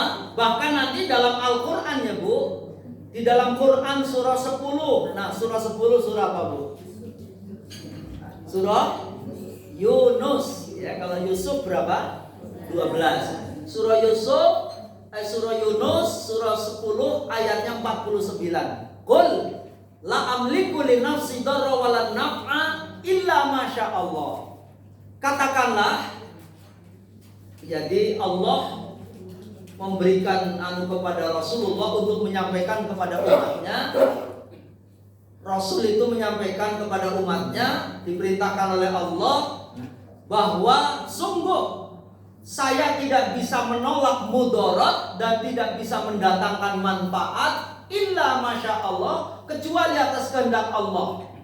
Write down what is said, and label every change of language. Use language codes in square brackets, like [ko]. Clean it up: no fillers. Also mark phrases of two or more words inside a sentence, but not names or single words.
[id] Bahkan nanti dalam Al-Quran ya Bu, di dalam Quran surah 10. Nah, surah 10 surah apa Bu? Surah Yunus. Ya, kalau Yusuf berapa? 12. Surah Yunus surah 10 ayatnya 49. [ar] قل لا أملك لنفسي ضرا ولا نفعا إلا ما شاء الله. [id] Katakanlah, jadi Allah memberikan kepada Rasulullah untuk menyampaikan kepada umatnya. Rasul itu menyampaikan kepada umatnya, diperintahkan oleh Allah bahwa sungguh saya tidak bisa menolak mudarat dan tidak bisa mendatangkan manfaat [ar] إلا ما شاء الله, [id] kecuali atas kehendak Allah.